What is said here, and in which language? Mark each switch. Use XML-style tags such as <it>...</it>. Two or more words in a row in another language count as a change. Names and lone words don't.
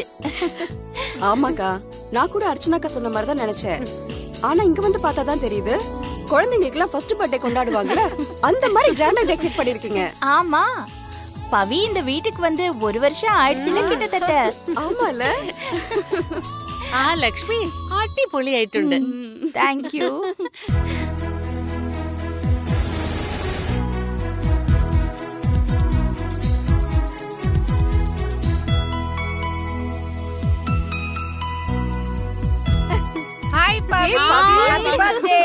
<ta>ஆமாக்கா, நான் கூட அர்ச்சனாக்கா சொன்ன மாதிரி தான் நினைச்சேன். ஆனா இங்க வந்து பார்த்தா தான் தெரியுது, குழந்தைங்களுக்கு எல்லாம்</ta> <en>first birthday</en> <ta>கொண்டாடுவாங்கல, அந்த மாதிரி கிராண்டா டெக்கரேட் பண்ணிருக்கீங்க. ஆமா, பவி இந்த வீட்டுக்கு வந்து 1 வருஷம் ஆயிடுச்சுல கிட்டத்தட்ட. ஆமால.</ta> <ml>ലക്ഷ്മി അടിപൊളി ആയിട്ടുണ്ട്.</ml> <en>thank you.</en> <ta>ஹாய் பவி,</ta> <en>happy birthday.</en>